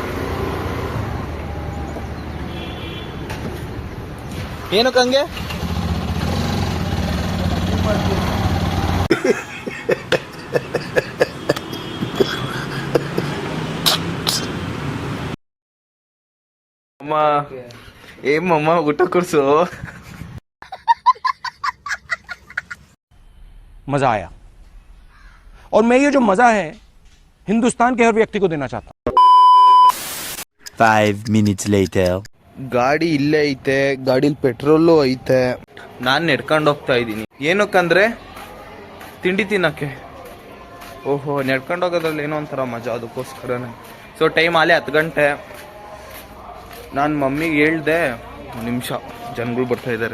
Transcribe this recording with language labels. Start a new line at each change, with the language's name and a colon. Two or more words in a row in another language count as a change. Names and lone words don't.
Kannada: ಏನಕ್ಕಂಗೆ ಅಮ್ಮ, ಏಮಮ್ಮ ಊಟ ಕೊಡ್ಸು.
Hindi: मजा आया और मैं ये जो मजा है हिंदुस्तान के हर व्यक्ति को देना चाहता हूं.
English: 5 minutes later.
Kannada: ಗಾಡಿ ಇಲ್ಲೇ ಐತೆ, ಗಾಡಿಲಿ ಪೆಟ್ರೋಲು ಐತೆ. ನಾನು ನಡ್ಕೊಂಡು ಹೋಗ್ತಾ ಇದ್ದೀನಿ. ಏನಕ್ಕಂದ್ರೆ ತಿಂಡಿ ತಿನ್ನಕ್ಕೆ. ಓಹೋ, ನಡ್ಕೊಂಡು ಹೋಗೋದ್ರಲ್ಲಿ ಏನೋ ಒಂಥರ ಮಜಾ, ಅದಕ್ಕೋಸ್ಕರನೇ.
English: so time
Kannada: ಆಲೇ 10 ಗಂಟೆ. ನಾನು ಮಮ್ಮಿಗೆ ಹೇಳ್ದೆ, 1 ನಿಮಿಷ ಜನಗಳು ಬರ್ತಾ ಇದ್ದಾರೆ.